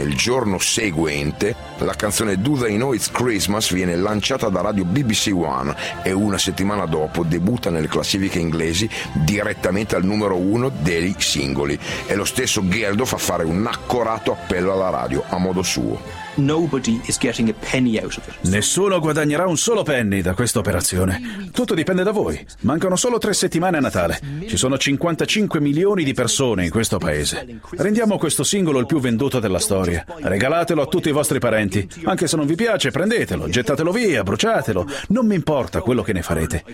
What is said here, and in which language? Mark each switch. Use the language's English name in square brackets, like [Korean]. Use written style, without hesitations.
[Italian] Il giorno seguente la canzone Do They Know It's Christmas viene lanciata da radio BBC One e una settimana dopo debutta nelle classifiche inglesi direttamente al numero uno dei singoli. E lo stesso Geldof fa fare un accorato appello alla radio a modo suo. [English] Nobody is getting a penny out of it. [Italian] Nessuno guadagnerà un solo penny da questa operazione. Tutto dipende da voi. Mancano solo 3 settimane a Natale. Ci sono 55 milioni di persone in questo paese. Rendiamo questo singolo il più venduto della storia. Regalatelo a tutti i vostri parenti. Anche se non vi piace, prendetelo, gettatelo via, bruciatelo. Non mi importa quello che ne farete.